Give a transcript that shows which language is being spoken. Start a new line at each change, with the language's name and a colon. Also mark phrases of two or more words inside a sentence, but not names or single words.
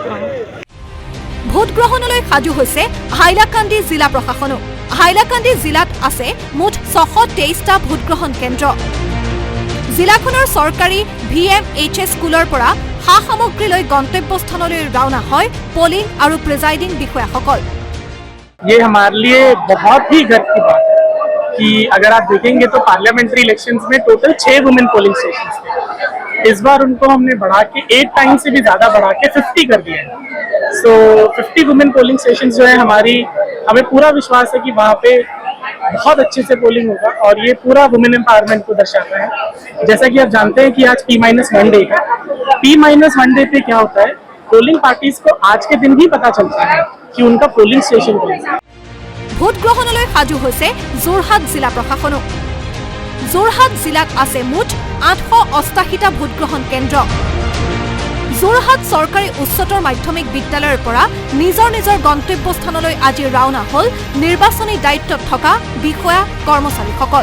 Assamese: ভোটগ্ৰহণলৈ সাজু হৈছে হাইলাকান্দি জিলা প্ৰশাসনো। হাইলাকান্দি জিলাত আছে মুঠ 623টা ভোটগ্ৰহণ কেন্দ্ৰ। জিলাখনৰ চৰকাৰী VMHS স্কুলৰ পৰা সা-সামগ্ৰী লৈ গন্তব্যস্থানলৈ ৰাওনা হয় পলিং আৰু প্ৰিজাইডিং বিষয়াসকল।
Hindi: ये हमारे लिए बहुत ही गर्व की बात है कि अगर आप देखेंगे तो
English: parliamentary elections
Hindi: में
English: total 6 women polling stations
Hindi: थे। इस बार उनको हमने बढ़ा के 8 टाइम से भी ज़्यादा बढ़ा के 50 कर दिया है।
English: so 50 women polling stations
Hindi: जो है हमें पूरा विश्वास है कि वहाँ पे बहुत अच्छे से पोलिंग होगा और ये पूरा
English: women empowerment
Hindi: को दर्शाता है। जैसा कि आप जानते हैं कि आज
English: P-1 day
Hindi: है।
English: P-1 day
Hindi: पे क्या होता है,
English: polling parties
Hindi: को आज के दिन भी पता चलता है कि उनका
English: polling station
Hindi: कौन सा है।
Assamese: ভোটগ্ৰহণলৈ সাজু হৈছে যোৰহাট জিলা প্ৰশাসনো। যোৰহাট জিলাত আছে মুঠ 888টা ভোটগ্ৰহণ কেন্দ্ৰ। যোৰহাট চৰকাৰী উচ্চতৰ মাধ্যমিক বিদ্যালয়ৰ পৰা নিজৰ গন্তব্যস্থানলৈ আজি ৰাওনা হ'ল নিৰ্বাচনী দায়িত্বত থকা বিষয়া কৰ্মচাৰীসকল।